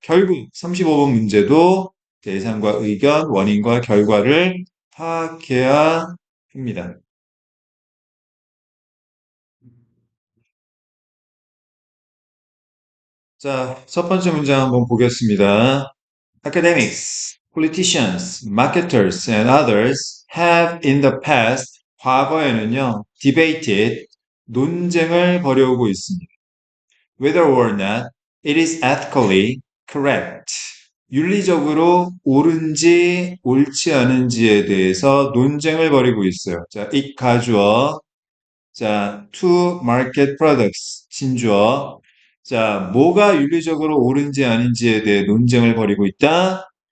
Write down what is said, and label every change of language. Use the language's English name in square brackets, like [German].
[Korean] 결국 35번 문제도 대상과 의견, 원인과 결과를 파악해야 합니다. 자, 첫 번째 문장 한번 보겠습니다. [English] Academics, politicians, marketers, and others have in the past, [Korean] 과거에는요, [English] debated, [Korean] 논쟁을 벌여오고 있습니다. [English] Whether or not it is ethically correct. [Korean] 윤리적으로 옳은지 옳지 않은지에 대해서 논쟁을 벌이고 있어요. 자, it 가주어, 자, [English] to market products, [Korean] 진주어. 자, 뭐가 윤리적으로 옳은지 아닌지에 대해 논쟁을 벌이고 있다.